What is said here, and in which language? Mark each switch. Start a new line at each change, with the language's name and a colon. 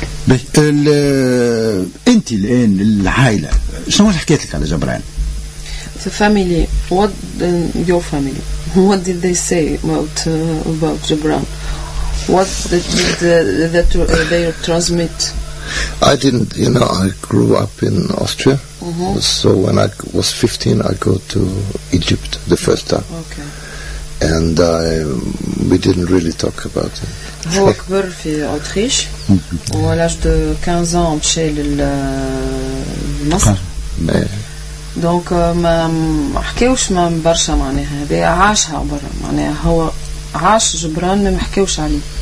Arabic: انت الآن العائلة شنو حكيت لك على جبران؟
English: The family, what your family, what did they say about Gibran? What did they transmit? I didn't, you know, I grew up in Austria, so when I was 15, I go to Egypt the first time. Okay. And we didn't really talk about it.
Arabic: هو كبر في أوتريش وعلاج دو 15 عام مشى لمصر دونك ما حكيوش ما برشا معناها هذا عاشها برا معناها هو عاش جبران ما حكيوش عليه